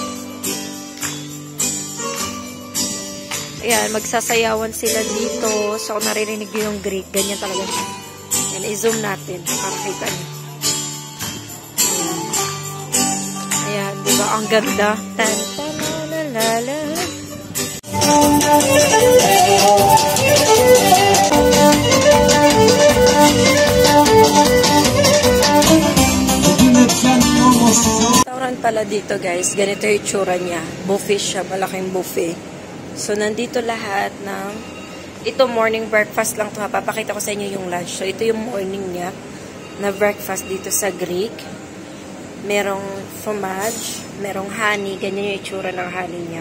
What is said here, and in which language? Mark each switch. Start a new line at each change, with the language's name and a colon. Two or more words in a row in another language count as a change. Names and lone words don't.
Filipino: Super ganda talaga. Ayan, magsasayawan sila dito. So, kung naririnig nyo yung Greek, ganyan talaga siya. Ayan, i-zoom natin para kita nyo. Ayan, diba? Ang ganda. Tan, tan, la, la, la. Restaurant pala dito guys, ganito yung itsura niya. Buffet siya, malaking buffet. So nandito lahat ng, ito
English: morning breakfast
Filipino: lang to ha, papakita ko sa inyo yung lunch. So ito yung morning niya na breakfast dito sa Greek. Merong fromage, merong honey, ganyan yung itsura ng honey niya.